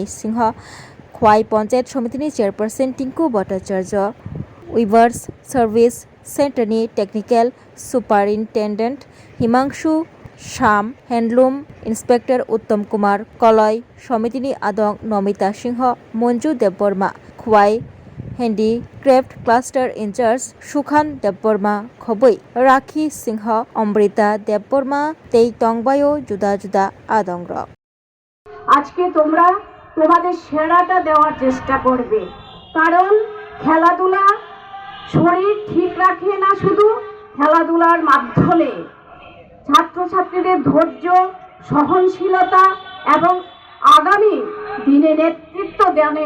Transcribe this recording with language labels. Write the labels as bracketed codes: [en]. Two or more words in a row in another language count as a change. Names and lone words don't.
[trp] Singha khwai Panchayat Somitini Chairperson Tinku Bhattacharya Weavers Service Centerni [en] Technical Superintendent [trp] Himangshu Sham [en] Handloom Inspector [trp] Uttam Kumar Koloi Somitini Adong Nomita Singh Monju Debborma Khwai [en] Handicraft Cluster Incharge [trp] Sukhan Debborma Khoboi Rakhi Singh Amrita Debborma Tei Tongbayo Juda Juda Adongra [bn] আজকে তোমরা তোমাদের সেরাটা দেওয়ার চেষ্টা করবে কারণ খেলাধুলা শরীর ঠিক রাখে না শুধু খেলাধুলার মাধ্যমে ছাত্রছাত্রীদের ধৈর্য সহনশীলতা এবং আগামী দিনে নেতৃত্ব দানের